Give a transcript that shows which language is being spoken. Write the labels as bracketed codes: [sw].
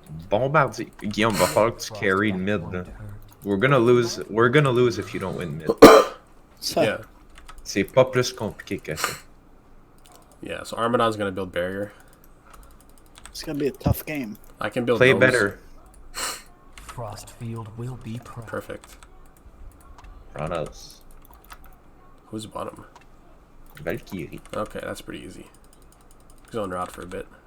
[fr] Bombardier. Guillaume, va falloir que tu carry mid. Là. [en] We're gonna lose if you don't win mid. Yeah. [fr] C'est pas plus compliqué que ça. [en] Yeah, so Armadon's gonna build barrier. It's gonna be a tough game. I can build Play domes. better. Frostfield will be proud. Perfect. Kronos. Who's bottom? Valkyrie. Okay, that's pretty easy. He's on route for a bit.